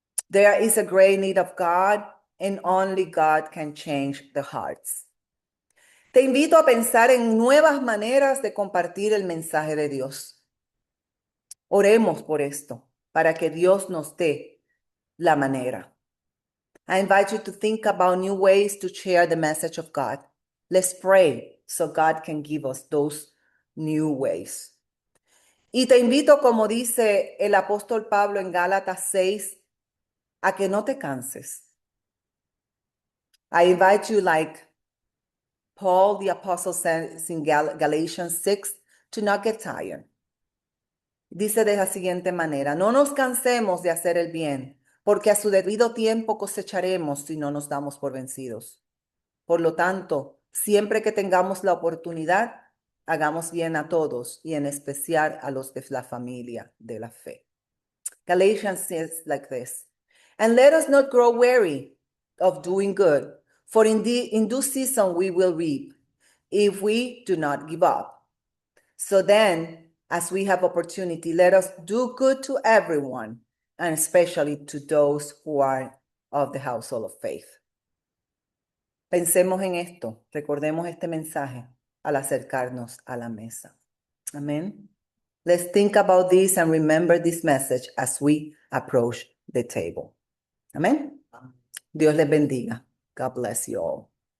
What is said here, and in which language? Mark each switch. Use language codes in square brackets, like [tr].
[en] There is a great need of God and only God can change the hearts. [es] Te invito a pensar en nuevas maneras de compartir el mensaje de Dios. Oremos por esto, para que Dios nos dé la manera. [en] I invite you to think about new ways to share the message of God. Let's pray so God can give us those new ways. [es] Y te invito, como dice el apóstol Pablo en Gálatas 6, a que no te canses. [en] I invite you, like Paul the apostle says in Galatians 6, to not get tired. [es] Dice de la siguiente manera, no nos cansemos de hacer el bien, porque a su debido tiempo cosecharemos si no nos damos por vencidos. Por lo tanto, siempre que tengamos la oportunidad, hagamos bien a todos y en especial a los de la familia de la fe. [en] Galatians says like this, and let us not grow weary of doing good, for in due season we will reap, if we do not give up. So then, as we have opportunity, let us do good to everyone, and especially to those who are of the household of faith. [es] Pensemos en esto, recordemos este mensaje al acercarnos a la mesa. Amén. [en] Let's think about this and remember this message as we approach the table. Amén. [es] Dios les bendiga. [en] God bless you all.